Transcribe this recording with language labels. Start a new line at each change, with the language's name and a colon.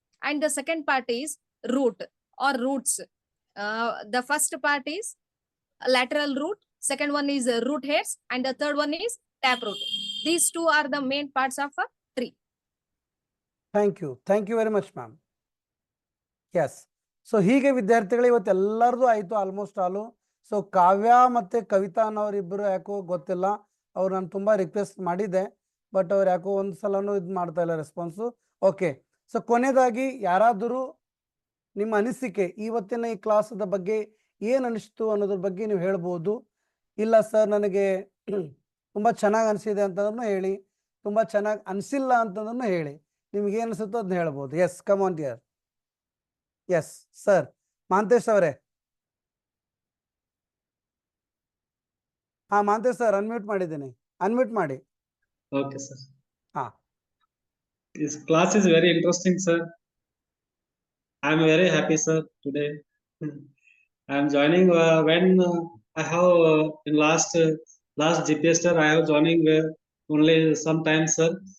English: And the second part is root or roots. The first part is lateral root. Second one is root hairs, and the third one is taproot. These two are the main parts of a tree. Thank you very much, ma'am. Yes.
Kannada: So ಹೀಗೆ ವಿದ್ಯಾರ್ಥಿಗಳು ಇವತ್ತು ಎಲ್ಲರದು ಆಯ್ತು almost ಆಲು. So ಕಾವ್ಯ ಮತ್ತೆ ಕವಿತಾ ಅನ್ನೋರಿಬ್ಬರು ಯಾಕೋ ಗೊತ್ತಿಲ್ಲ, ಅವ್ರು ನಾನು ತುಂಬಾ ರಿಕ್ವೆಸ್ಟ್ ಮಾಡಿದ್ದೆ, ಬಟ್ ಅವ್ರು ಯಾಕೋ ಒಂದು ಸಲನೂ ಇದು ಮಾಡ್ತಾ ಇಲ್ಲ ರೆಸ್ಪಾನ್ಸು. ಓಕೆ, ಸೊ ಕೊನೆಯದಾಗಿ ಯಾರಾದರೂ ನಿಮ್ಮ ಅನಿಸಿಕೆ ಇವತ್ತಿನ ಈ ಕ್ಲಾಸದ ಬಗ್ಗೆ ಏನು ಅನಿಸ್ತು ಅನ್ನೋದ್ರ ಬಗ್ಗೆ ನೀವು ಹೇಳ್ಬೋದು. ಇಲ್ಲ ಸರ್ ನನಗೆ ತುಂಬ ಚೆನ್ನಾಗಿ ಅನಿಸಿದೆ ಅಂತಂದ್ರೂ ಹೇಳಿ, ತುಂಬ ಚೆನ್ನಾಗಿ ಅನಿಸಿಲ್ಲ ಅಂತಂದ್ರೂ ಹೇಳಿ, ನಿಮ್ಗೆ ಏನು ಅನಿಸುತ್ತೋ ಅದನ್ನ ಹೇಳ್ಬೋದು.
English: Yes, come on dear.
Kannada: Yes sir, Mahantesh ಅವರೇ. ಹಾ, ಮಹಾಂತೇಶ್ ಸರ್ ಅನ್ಮ್ಯೂಟ್ ಮಾಡಿದ್ದೀನಿ, ಅನ್ಮ್ಯೂಟ್ ಮಾಡಿ.
English: Okay, sir.
Kannada: ಹಾ.
English: This class is very interesting, sir. I am very happy, sir, today. I am joining when I have in last GPS sir, I have joining only sometimes, sir.